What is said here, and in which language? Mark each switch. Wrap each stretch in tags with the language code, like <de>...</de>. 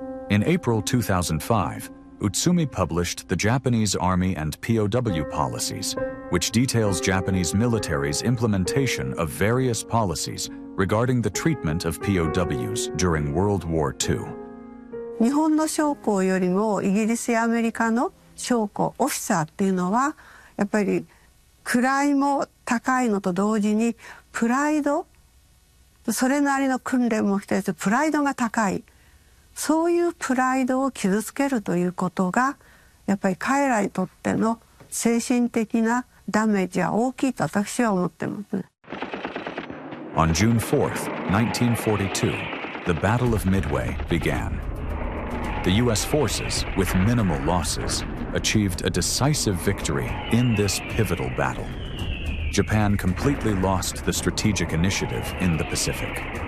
<en>In April 2005,Utsumi published The Japanese Army and POW Policies, which details Japanese military's implementation of various policies regarding the treatment of POWs during World War II.</en> <ja>日本の将校よりもイギリスやアメリカの将校、オフィサーっていうのはやっぱり位も高いのと同時にプライド、それなりの訓練も必要、プライドが高い。そういうプライドを傷つけるということがやっぱり彼らにとっての精神的なダメージは大きいと私は思ってます。</ja> <en>On June 4th, 1942, the Battle of Midway began. The U.S. forces, with minimal losses, achieved a decisive victory in this pivotal battle. Japan completely lost the strategic initiative in the Pacific.</en>